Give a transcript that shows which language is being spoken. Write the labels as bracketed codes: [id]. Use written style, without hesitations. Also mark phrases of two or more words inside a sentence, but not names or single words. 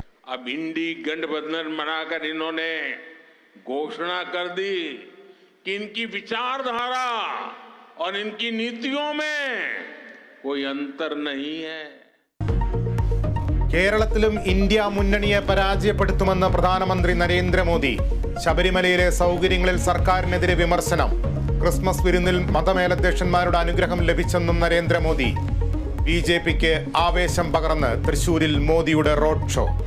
[hi] अब इंडी गठबंधन बनाकर इन्होंने घोषणा कर दी कि इनकी विचारधारा और इनकी नीतियों में कोई अंतर नहीं है. [ml] കേരളത്തിലും ഇന്ത്യ മുന്നണിയെ പരാജയപ്പെടുത്തുമെന്ന് പ്രധാനമന്ത്രി നരേന്ദ്രമോദി. ശബരിമലയിലെ സൗകര്യങ്ങളിൽ സർക്കാരിനെതിരെ വിമർശനം. ക്രിസ്മസ് വിരുന്നിൽ മതമേലധ്യക്ഷന്മാരുടെ അനുഗ്രഹം ലഭിച്ചെന്നും നരേന്ദ്രമോദി. ബിജെപിക്ക് ആവേശം പകർന്ന് തൃശൂരിൽ മോദിയുടെ റോഡ് ഷോ.